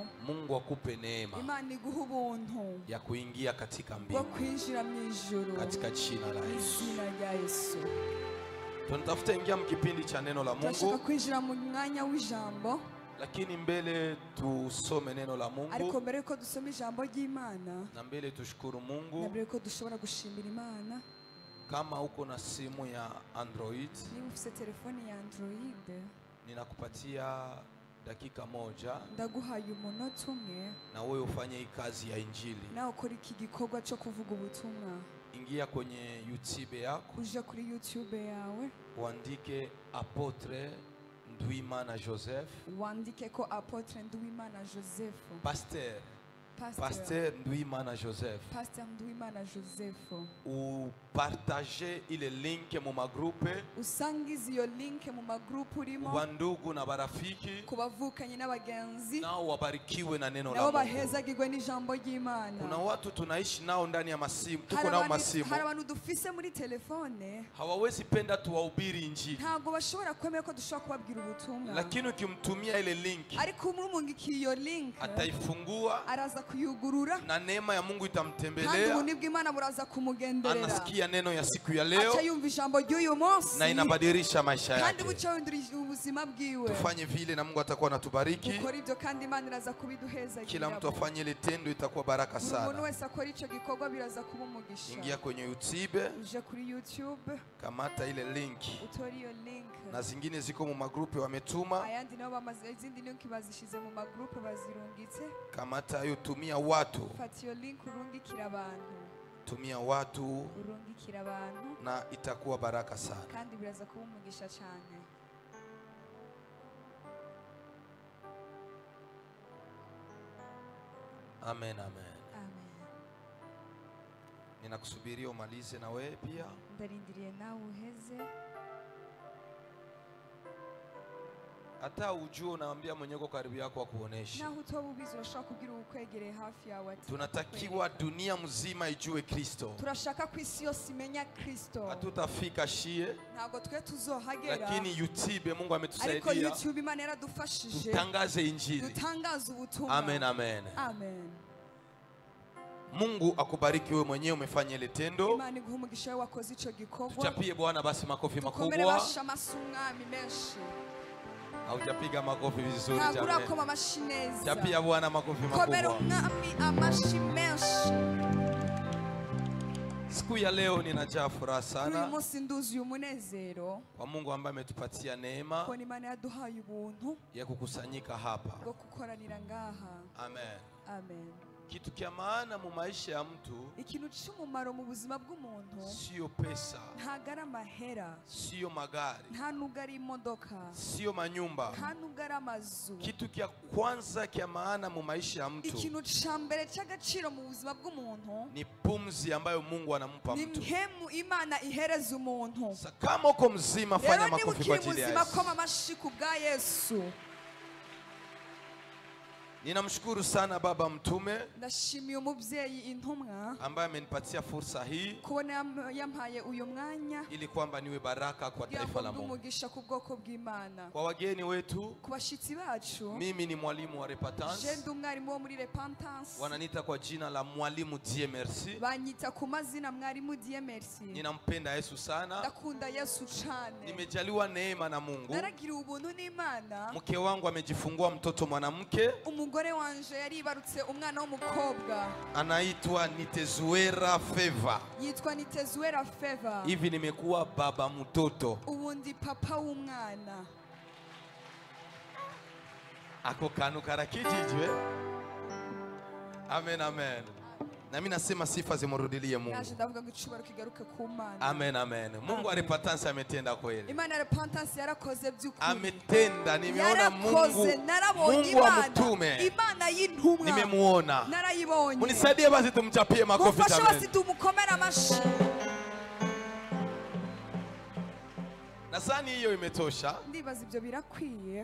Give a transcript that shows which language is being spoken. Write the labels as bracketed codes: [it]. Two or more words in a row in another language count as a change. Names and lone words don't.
[sw] Mungu akupe neema [rn] Imana iguha ubuntu [sw] ya kuingia katika [rn] bwo [sw] mbingu [rn] kwinjira mu ijuru [sw] katika jina la Yesu. [rn] izina rya Yesu. [sw] Tunatafuta ingia mkipindi cha neno la [rn] Turashaka [sw] Mungu, [rn] kwinjira mu mwanya w'ijambo, [sw] lakini mbele tusome neno la [rn] ariko [sw] Mungu [rn] mbere yuko dusoma ijambo ry'Imana [sw] na mbele tushukuru na Mungu. [rn] mbere yuko dushobora gushimira Imana, [sw] Kama uko na simu ya Android, [rn] niba ufite telefoni ya Android [sw] ninakupatia dakika moja [rn] ndaguhaye umunota umwe [sw] na wewe ufanye hii kazi ya injili. [rn] nawe ukora iki gikorwa cyo kuvuga ubutumwa. [sw] Ingia kwenye YouTube yako, [rn] uje kuri YouTube yawe [sw] uandike Apotre Nduwimana Joseph, [rn] wandike ko Apotre Nduwimana Joseph, [sw] Pasteur [rn] Pasteur [sw] Nduwimana Joseph. [rn] Pasteur Nduwimana Joseph, [fr] Ou partager [sw] ile link [rn] mu magroupe usangiza iyo link mu magroupe urimo [sw] wandugu na barafiki, [rn] kubavukanye n'abagenzi [sw] nao wabarikiwe na neno la [rn] nabo [sw] Mungu. [rn] bahezagirwe n'ijambo ry'Imana. [sw] Kuna watu tunaishi nao ndani ya masimu, tuko [rn] Hari [sw] nao [rn] abantu- [sw] masimu, [rn] hari abantu dufise muri telefone [sw] hawawezi penda tuwahubiri injili, [rn] ntabwo bashobora kwemera ko dushobora kubabwira ubutumwa, [sw] lakini ukimtumia ile link [rn] ariko umurungikiye iyo link [sw] ataifungua [rn] araza kuyugurura [sw] na neema ya Mungu [rn] kandi [sw] itamtembelea, [rn] ubuntu bw'Imana buraza kumugenderera, [sw] anasikia neno ya siku ya leo [rn] aca yumva ijambo ry'uyu munsi [sw] na inabadilisha maisha [rn] kandi [sw] yake. [rn] buca windura ubuzima bwiwe. [sw] Tufanye vile na Mungu atakuwa anatubariki. [rn] Ukora ibyo kandi Imana iraza kubiduheza. [sw] Kila mtu afanye ile tendo, itakuwa baraka [rn] umuntu [sw] sana. [rn] wese akora icyo gikorwa biraza kuba umugisha. [sw] Ingia kwenye YouTube, [rn] uje kuri YouTube [sw] kamata ile link, [rn] utora iyo link, [sw] na zingine ziko [rn] mu magrupe [sw] wametuma, [rn] ayandi nabo bamaze izindi link bazishize mu magroupe bazirungitse. [sw] kamata ayo, tumia watu, [rn] Fata iyo link urungikira abantu, [sw] tumia watu, [rn] urungikira abantu [sw] na itakuwa baraka sana. [rn] kandi biraza kuba umugisha cyane. [sw] Amen, amen. [rn] Amen. [sw] Ninakusubiria umalize na wewe pia. [rn] Ndarindiriye nawe uheze. [sw] Hata ujue unaambia mwenyeko karibu yako akuoneshe. [rn] Naho utoba ubizi urashaka kugira ukwegereye hafi yawe ati [sw] Tunatakiwa dunia mzima ijue Kristo. [rn] turashaka ku isi yose imenya Kristo. [sw] Hatutafika shie, [rn] Ntabwo twe tuzohagera, [sw] lakini YouTube Mungu [rn] ariko [sw] ametusaidia [rn] YouTube Imana yaradufashije [sw] tutangaze injili. [rn] dutangaza ubutumwa. [sw] Amen, amen. [rn] Amen. [sw] Mungu akubariki wewe mwenyewe umefanya ile tendo. [rn] Imana iguhe umugisha wewe wakoze icyo gikorwa. [sw] Tuchapie Bwana basi makofi [rn] Komere [sw] makubwa. [rn] basha masumwami menshi. [sw] Haujapiga makofi vizuri [rn] Ntabwo [sw] jamani. [rn] urakoma amashi neza. [sw] Chapia Bwana makofi [rn] Komera [sw] makubwa. [rn] umwami amashi menshi. [sw] Siku ya leo ninajaa furaha [rn] Kuri uyu [sw] sana [rn] munsi nduzuye umunezero [sw] kwa Mungu ambaye ametupatia neema [rn] ko Imana yaduhaye ubuntu [sw] ya kukusanyika hapa. [rn] bwo gukoranira ngaha. [sw] Amen. [rn] Amen. [sw] Kitu kia maana mu maisha ya mtu [rn] Ikintu cy'umumaro mu buzima bw'umuntu [sw] sio pesa, [rn] ntago ari amahera, [sw] sio magari, [rn] nta nubwo ari imodoka, [sw] sio manyumba. [rn] nta nubwo ari amazu. [sw] Kitu kia kwanza kia maana mu maisha ya mtu [rn] Ikintu cya mbere cy'agaciro mu buzima bw'umuntu [sw] ni pumzi ambayo Mungu anampa [rn] ni [sw] mtu. [rn] mpemu Imana ihereza umuntu. [sw] Sasa kama uko mzima, fanya [rn] Rero niba [sw] makofi kwa [rn] ukiri [sw] ajili ya [rn] muzima [sw] Yesu. [rn] koma amashyi ku bwa Yesu. [sw] Ninamshukuru sana Baba Mtume [rn] Ndashimiye umubyeyi intumwa [sw] ambaye amenipatia fursa hii [rn] kubona yampaye uyu mwanya [sw] ili kwamba niwe baraka kwa [rn] kugira [sw] taifa [rn] ngo [sw] la Mungu. [rn] umugisha ku bwoko bw'Imana. [sw] Kwa wageni wetu, [rn] Ku bashyitsi bacu, [sw] mimi ni mwalimu wa [rn] je [sw] Repentance. [rn] ndi umwarimu wo muri Repentance, [sw] Wananiita kwa jina la mwalimu Dieu merci. [rn] banyita ku mazina mwarimu Dieu merci. [sw] Ninampenda Yesu sana. [rn] Ndakunda Yesu cyane, [sw] Nimejaliwa neema na Mungu. [rn] naragiriwe ubuntu n'Imana. [sw] Mke wangu amejifungua mtoto mwanamke, [rn] Umugore wanje yaribarutse umwana w'umukobwa [sw] anaitwa Nitezuera Favor. [rn] yitwa Nitezuera Favor. [sw] Hivi nimekuwa baba mtoto. [rn] Ubu ndi papa w'umwana. Ako kanu karakijijwe. [sw] Amen, amen. Na mimi nasema sifa zimurudilie Mungu. [rn] Naje ndavuga ngo icubaro kigaruke ku Mana. Amen, amen. [sw] Mungu wa Repentance ametenda kweli. [rn] Imana ya Repentance yarakoze by'ukuri. [sw] Ametenda, nimeona Mungu. [rn] Yarakoze, narabonye [sw] Mungu wa [rn] Imana. [sw] mtume. [rn] Imana y'intumwa. [sw] Nimemuona. [rn] Narayibonye. [sw] Munisaidie basi tumchapie makofi [rn] Mufashe basi [sw] jamani. [rn] tumukomere amashyi. [sw] Nadhani hiyo imetosha. [rn] Ndibaza ibyo birakwiye.